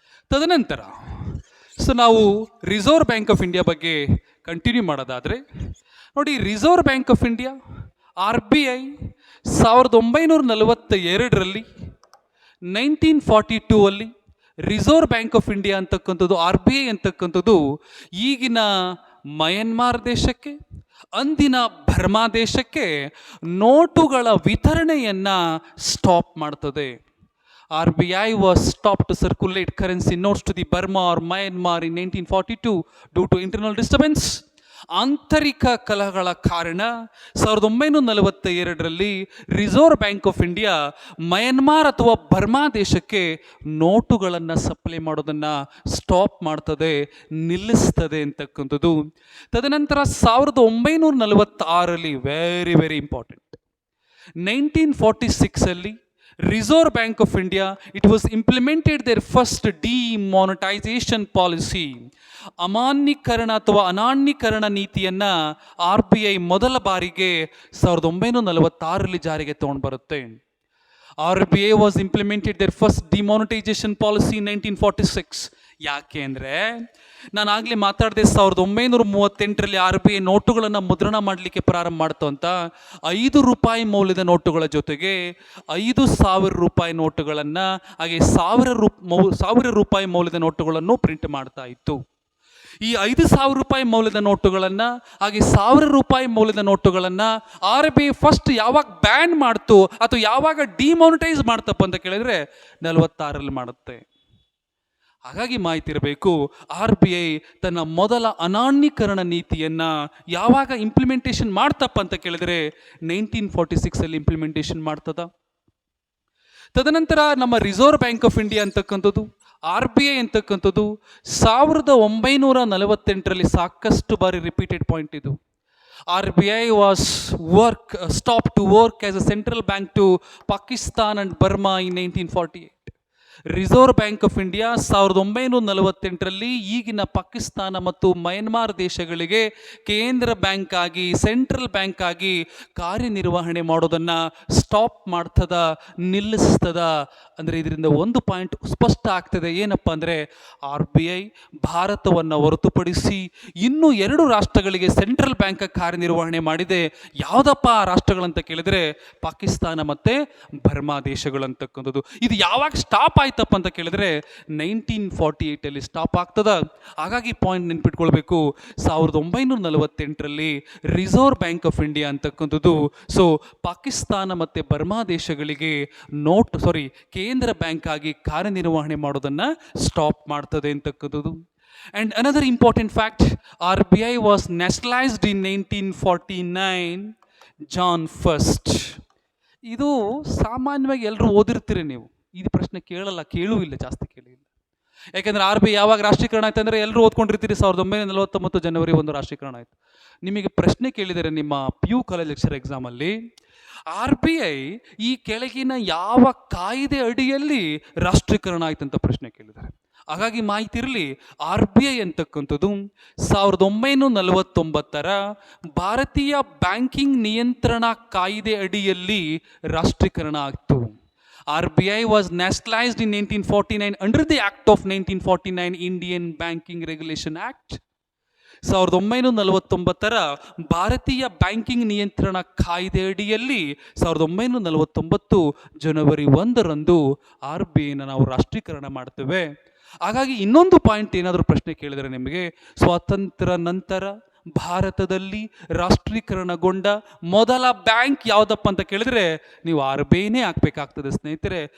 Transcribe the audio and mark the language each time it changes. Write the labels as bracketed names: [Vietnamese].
[Kannada] ತದನಂತರ ನಾವು reserve bank of India ಬಗ್ಗೆ ಕಂಟಿನ್ಯೂ ಮಾಡೋದಾದರೆ ನೋಡಿ, reserve bank of India RBI 1942ರಲ್ಲಿ 1942ಅಲ್ಲಿ reserve bank of India ಅಂತಕ್ಕಂಥದ್ದು, RBI ಅಂತಕ್ಕಂಥದ್ದು ಈಗಿನ ಮಯನ್ಮಾರ್ ದೇಶಕ್ಕೆ, ಅಂದಿನ ಬರ್ಮಾ ದೇಶಕ್ಕೆ ನೋಟುಗಳ ವಿತರಣೆಯನ್ನು ಸ್ಟಾಪ್ ಮಾಡ್ತದೆ. [English] RBI was stopped to circulate currency notes to the Burma or Myanmar in 1942 due to internal disturbance. [Kannada] ಆಂತರಿಕ ಕಲಹಗಳ ಕಾರಣ 1942ರಲ್ಲಿ reserve bank of India Myanmar ಅಥವಾ ಬರ್ಮಾ ದೇಶಕ್ಕೆ ನೋಟುಗಳನ್ನು ಸಪ್ಲೈ ಮಾಡೋದನ್ನು ಸ್ಟಾಪ್ ಮಾಡ್ತದೆ, ನಿಲ್ಲಿಸ್ತದೆ ಅಂತಕ್ಕಂಥದ್ದು. ತದನಂತರ 1946ರಲ್ಲಿ [English] Very very important, 1946ಅಲ್ಲಿ Reserve Bank of India it was implemented there first demonetisation policy. [Kannada] ಅಮಾನ್ಯೀಕರಣ ಅಥವಾ ಅನಾನ್ಯೀಕರಣ ನೀತಿಯನ್ನು RBI ಮೊದಲ ಬಾರಿಗೆ 1946ರಲ್ಲಿ ಜಾರಿಗೆ ತಗೊಂಡು ಬರುತ್ತೆ. [English] RBI was implemented their first demonetization policy in 1946. [Kannada] ಯಾಕೆ ಅಂದರೆ ನಾನು ಆಗಲೇ ಮಾತಾಡಿದೆ, 1938ರಲ್ಲಿ RBI ನೋಟುಗಳನ್ನು ಮುದ್ರಣ ಮಾಡಲಿಕ್ಕೆ ಪ್ರಾರಂಭ ಮಾಡ್ತು ಅಂತ. ₹5 ಮೌಲ್ಯದ ನೋಟುಗಳ ಜೊತೆಗೆ ₹5,000 ನೋಟುಗಳನ್ನು, ಹಾಗೆ ₹1,000 ಮೌಲ್ಯದ ನೋಟುಗಳನ್ನು ಪ್ರಿಂಟ್ ಮಾಡ್ತಾ ಇತ್ತು. ಈ ₹5,000 ಮೌಲ್ಯದ ನೋಟುಗಳನ್ನು, ಹಾಗೆ ₹1,000 ಮೌಲ್ಯದ ನೋಟುಗಳನ್ನು RBI ಫಸ್ಟ್ ಯಾವಾಗ ಬ್ಯಾನ್ ಮಾಡ್ತು ಅಥವಾ ಯಾವಾಗ ಡಿಮಾನಿಟೈಸ್ ಮಾಡ್ತಪ್ಪ ಅಂತ ಕೇಳಿದ್ರೆ 46ರಲ್ಲಿ ಮಾಡುತ್ತೆ. ಹಾಗಾಗಿ ಮಾಹಿತಿ ಇರಬೇಕು, RBI ತನ್ನ ಮೊದಲ ಅನಾನ್ಯೀಕರಣ ನೀತಿಯನ್ನು ಯಾವಾಗ ಇಂಪ್ಲಿಮೆಂಟೇಷನ್ ಮಾಡ್ತಪ್ಪ ಅಂತ ಕೇಳಿದರೆ 1946ಅಲ್ಲಿ ಇಂಪ್ಲಿಮೆಂಟೇಷನ್ ಮಾಡ್ತದ. ತದನಂತರ ನಮ್ಮ ರಿಸರ್ವ್ ಬ್ಯಾಂಕ್ ಆಫ್ ಇಂಡಿಯಾ ಅಂತಕ್ಕಂಥದ್ದು, RBI ಅಂತಕ್ಕಂಥದ್ದು 1948ರಲ್ಲಿ ಸಾಕಷ್ಟು ಬಾರಿ ರಿಪೀಟೆಡ್ ಪಾಯಿಂಟ್ ಇದು. [English] RBI was stopped to work as a central bank to Pakistan and Burma in 1948. [Kannada] Reserve bank of India 1948ರಲ್ಲಿ ಈಗಿನ ಪಾಕಿಸ್ತಾನ ಮತ್ತು ಮಯನ್ಮಾರ್ ದೇಶಗಳಿಗೆ ಕೇಂದ್ರ ಬ್ಯಾಂಕ್ ಆಗಿ, ಸೆಂಟ್ರಲ್ ಬ್ಯಾಂಕ್ ಆಗಿ ಕಾರ್ಯನಿರ್ವಹಣೆ ಮಾಡೋದನ್ನು ಸ್ಟಾಪ್ ಮಾಡ್ತದ, ನಿಲ್ಲಿಸ್ತದ. ಅಂದರೆ ಇದರಿಂದ ಒಂದು ಪಾಯಿಂಟ್ ಸ್ಪಷ್ಟ ಆಗ್ತದೆ, ಏನಪ್ಪ ಅಂದರೆ RBI ಭಾರತವನ್ನು ಹೊರತುಪಡಿಸಿ ಇನ್ನೂ 2 ರಾಷ್ಟ್ರಗಳಿಗೆ ಸೆಂಟ್ರಲ್ ಬ್ಯಾಂಕ್ ಕಾರ್ಯನಿರ್ವಹಣೆ ಮಾಡಿದೆ. ಯಾವುದಪ್ಪ ಆ ರಾಷ್ಟ್ರಗಳಂತ ಕೇಳಿದರೆ ಪಾಕಿಸ್ತಾನ ಮತ್ತು ಬರ್ಮಾ ದೇಶಗಳಂತಕ್ಕಂಥದ್ದು. ಇದು ಯಾವಾಗ ಸ್ಟಾಪ್ ಆಯ್ತಪ್ಪ ಅಂತ ಕೇಳಿದ್ರೆ 1948ಅಲ್ಲಿ ಸ್ಟಾಪ್ ಆಗ್ತದ. ಹಾಗಾಗಿ point ನೆನ್ಪಿಟ್ಕೊಳ್ಬೇಕು, 1948ರಲ್ಲಿ reserve bank of India ಅಂತಕ್ಕಂಥದ್ದು ಸೊ ಪಾಕಿಸ್ತಾನ ಮತ್ತು ಬರ್ಮಾ ದೇಶಗಳಿಗೆ ಕೇಂದ್ರ ಬ್ಯಾಂಕ್ ಆಗಿ ಕಾರ್ಯನಿರ್ವಹಣೆ ಮಾಡೋದನ್ನು ಸ್ಟಾಪ್ ಮಾಡ್ತದೆ ಅಂತಕ್ಕಂಥದ್ದು. [English] And another important fact, RBI was nationalized in 1949, John 1st. [Kannada] ಇದು ಸಾಮಾನ್ಯವಾಗಿ ಎಲ್ಲರೂ ಓದಿರ್ತೀರಿ ನೀವು. ಇದು ಪ್ರಶ್ನೆ ಕೇಳೂ ಇಲ್ಲ, ಜಾಸ್ತಿ ಕೇಳಿಲ್ಲ. ಯಾಕೆಂದ್ರೆ ಆರ್ ಬಿ ಐ ಯಾವಾಗ ರಾಷ್ಟ್ರೀಕರಣ ಆಯ್ತು ಅಂದರೆ ಎಲ್ಲರೂ ಓದ್ಕೊಂಡಿರ್ತೀರಿ 1949 ಜನವರಿ 1 ರಾಷ್ಟ್ರೀಕರಣ ಆಯಿತು. ನಿಮಗೆ ಪ್ರಶ್ನೆ ಕೇಳಿದರೆ ನಿಮ್ಮ ಪಿ ಯು ಕಾಲೇಜ್ ಲೆಕ್ಚರ್ ಎಕ್ಸಾಮಲ್ಲಿ, ಆರ್ ಬಿ ಐ ಈ ಕೆಳಗಿನ ಯಾವ ಕಾಯ್ದೆ ಅಡಿಯಲ್ಲಿ ರಾಷ್ಟ್ರೀಕರಣ ಆಯ್ತು ಅಂತ ಪ್ರಶ್ನೆ ಕೇಳಿದ್ದಾರೆ. ಹಾಗಾಗಿ ಮಾಹಿತಿ ಇರಲಿ, ಆರ್ ಬಿ ಐ ಅಂತಕ್ಕಂಥದ್ದು 1949 ಭಾರತೀಯ ಬ್ಯಾಂಕಿಂಗ್ ನಿಯಂತ್ರಣ ಕಾಯ್ದೆ ಅಡಿಯಲ್ಲಿ ರಾಷ್ಟ್ರೀಕರಣ ಆಗ್ತು. [English] RBI was nationalized in 1949 under the Act of 1949, Indian Banking Regulation Act. [Kannada] 1949 ಭಾರತೀಯ ಬ್ಯಾಂಕಿಂಗ್ ನಿಯಂತ್ರಣ ಕಾಯ್ದೆ ಅಡಿಯಲ್ಲಿ 1949 ಜನವರಿ 1 ಆರ್ ಬಿ ಐನ ನಾವು ರಾಷ್ಟ್ರೀಕರಣ ಮಾಡ್ತೇವೆ. ಹಾಗಾಗಿ ಇನ್ನೊಂದು ಪಾಯಿಂಟ್ ಏನಾದರೂ ಪ್ರಶ್ನೆ ಕೇಳಿದರೆ ನಿಮಗೆ, ಸ್ವಾತಂತ್ರ್ಯ ನಂತರ ಭಾರತದಲ್ಲಿ ರಾಷ್ಟ್ರೀಕರಣಗೊಂಡ ಮೊದಲ ಬ್ಯಾಂಕ್ ಯಾವುದಪ್ಪ ಅಂತ ಕೇಳಿದ್ರೆ ನೀವು ಆರ್ ಬಿ ಐನೇ ಹಾಕಬೇಕಾಗ್ತದೆ ಸ್ನೇಹಿತರೆ.